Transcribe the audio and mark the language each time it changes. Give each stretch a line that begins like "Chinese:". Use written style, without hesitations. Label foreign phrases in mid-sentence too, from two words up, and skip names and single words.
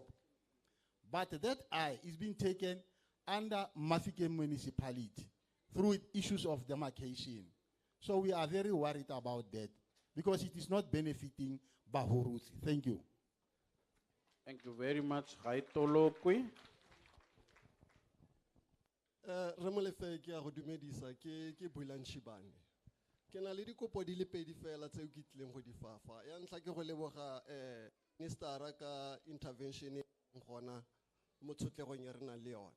English: But that eye is being taken under Mafike municipality through issues of demarcation. So we are very worried about that because it is not benefiting Bahuruti. Thank you. Thank you very much.
Tswana: Haitolokwe. Remolefe ke a go dumedisa ke Bulan Shibane. Ke na le dikopo di le pedi fela tseo ke tlileng go di fafa. Ya ntlha ke go leboga ministera ka intervention e gona mo tshotlego ya rena le yona.